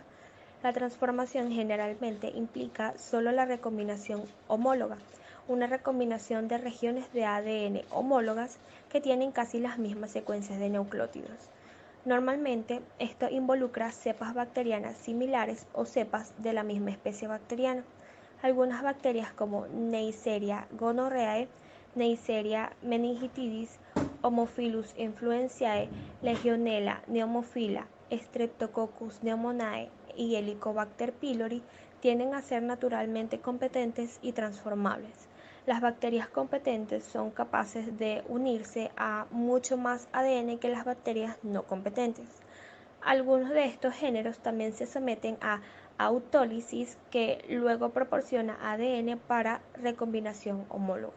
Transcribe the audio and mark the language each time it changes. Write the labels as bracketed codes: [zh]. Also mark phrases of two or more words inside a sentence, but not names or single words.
[es] La transformación generalmente implica solo la recombinación homóloga, una recombinación de regiones de ADN homólogas que tienen casi las mismas secuencias de nucleótidos. Normalmente, esto involucra cepas bacterianas similares o cepas de la misma especie bacteriana. Algunas bacterias como Neisseria gonorrhoeae, Neisseria meningitidis, Haemophilus influenzae, Legionella pneumophila, Streptococcus pneumoniae y Helicobacter pylori tienden a ser naturalmente competentes y transformables. Las bacterias competentes son capaces de unirse a mucho más ADN que las bacterias no competentes. Algunos de estos géneros también se someten a autólisis, que luego proporciona ADN para recombinación homóloga.